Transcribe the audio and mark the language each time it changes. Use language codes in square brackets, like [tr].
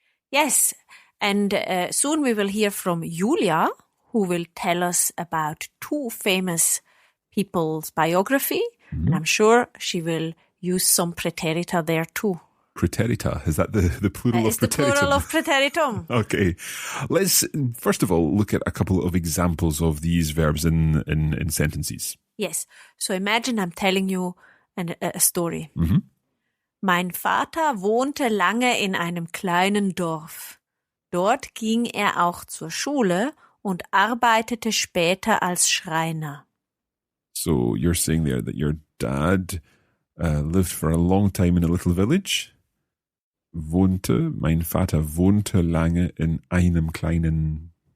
[en] Yes, and soon we will hear from Julia, who will tell us about two famous people's biography, and I'm sure she will use some preterita there too. Preterita, is that the plural of It's the preteritum? plural of preteritum. Okay. Let's first of all look at a couple of examples of these verbs in sentences. Yes, so imagine I'm telling you a story. Mhm. [de] Mein Vater wohnte lange in einem kleinen Dorf. Dort ging er auch zur Schule und arbeitete später als Schreiner. [en] So you're saying there that your dad lived for a long time in a little village. [de] Mein Vater wohnte lange in einem kleinen